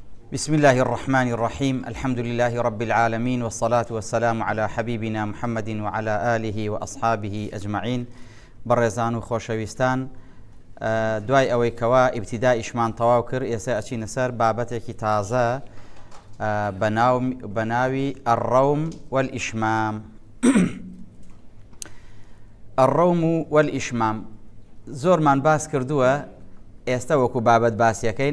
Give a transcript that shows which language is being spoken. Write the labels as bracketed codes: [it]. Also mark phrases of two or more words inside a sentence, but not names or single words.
[ar] بسم الله الرحمن الرحيم. الحمد لله رب العالمين، والصلاة والسلام على حبيبنا محمد وعلى آله وأصحابه أجمعين. [ckb] برزان وخوشويستان، دوای ئەوەی کەوا ئیبتیدائیشمان تەواو کرد، ئێستا ئەچینە سەر بابەتێکی تازە بە ناوی [ar] الروم والإشمام. الروم والإشمام [ckb] زۆرمان باس کردووە، ئێستا وەکو بابەت باسیەکەین.